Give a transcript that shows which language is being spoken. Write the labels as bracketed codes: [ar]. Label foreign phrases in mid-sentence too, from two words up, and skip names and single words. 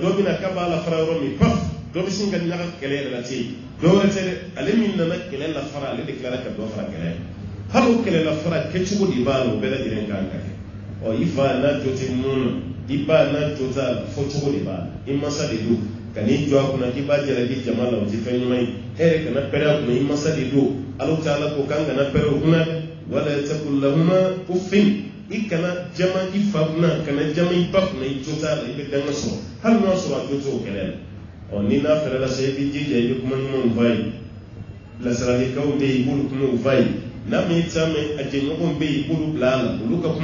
[bm] dɔ bɛna k'a b'a la fara yɔrɔ min paf dɔ bɛ sin ka ɲaga kɛlɛ yɛrɛ la ten dɔ wɛrɛ tɛ dɛ ale min nana kɛlɛ la fara ale de tilara ka dɔ fara kɛlɛ hali o kɛlɛ la fara kɛcogo de b'a la o bɛɛ lajɛlen kan ka kɛ i fa n'a jɔ tɛ mun na i ba n'a jɔ t'a la fɔ cogo de b'a la i mansa de don ka n'i jɔ a kunna k'i b'a jalabi jama la o tɛ fɛn ɲuman ye e yɛrɛ kana pɛrɛ a kunna i mansa de don Ala Taala ko k'an kana pɛrɛ o kunna dɛ [ar] ولا تقل لهما أف [bm] i kana jama i fa kunna kana jama i ba kunna i jɔ t'a la i bɛ danga sɔrɔ hali n'a sɔrɔ a jɔ t'o kɛlɛ la ni n'a fɛrɛ la sa i bɛ jija i bɛ kuma ɲumanw f'a ye bilasiralikanw bɛ yen i b'olu kumaw f'a ye n'a ma i ta mɛn a jɛɲɔgɔnw bɛ yen i b'olu bila a la olu ka